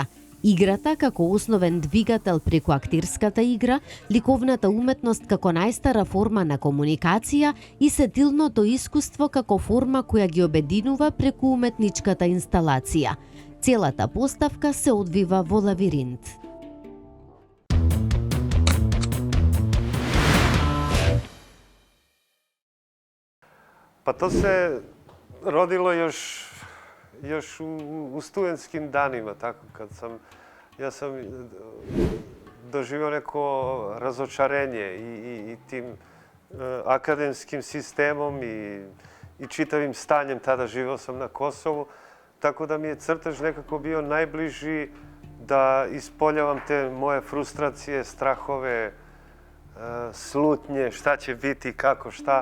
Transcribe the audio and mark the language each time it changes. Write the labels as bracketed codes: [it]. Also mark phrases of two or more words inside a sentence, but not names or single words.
[mk] Играта како основен двигател преку актерската игра, ликовната уметност како најстара форма на комуникација и сетилното искуство како форма која ги обединува преку уметничката инсталација. Целата поставка се одвива во лавиринт. [sr] Па то се родило još u studentskim danima, tako, kad ja sam doživio neko razočarenje i tim akademskim sistemom i čitavim stanjem, tada živeo sam na Kosovu, tako da mi je crtež nekako bio najbliži da ispoljavam te moje frustracije, strahove, slutnje, šta će biti, kako, šta.